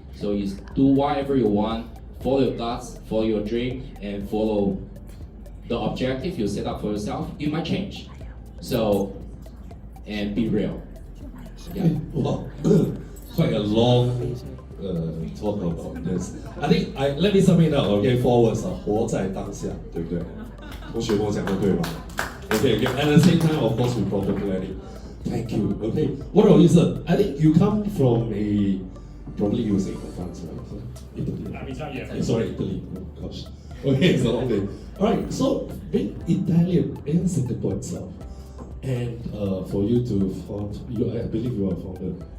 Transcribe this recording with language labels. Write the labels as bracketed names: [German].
[English] So you do whatever you want, follow your guts, follow your dream, and follow the objective you set up for yourself. It might change. So, and be real. Yeah. Wow, quite a long talk about this. I think let me sum it up. Okay, 4 words [Chinese] 活在当下，对不对？同学跟我讲的对吧 [English] ？Okay, at the same time, of course, we proper planning. Thank you. Okay, what about you, sir? I think you come from probably you say from France, right? So, Italy. Sorry, Italy. Oh, gosh. Okay, it's a long day. All right, so being Italian in Singapore itself, and for you to found, I believe you are founder.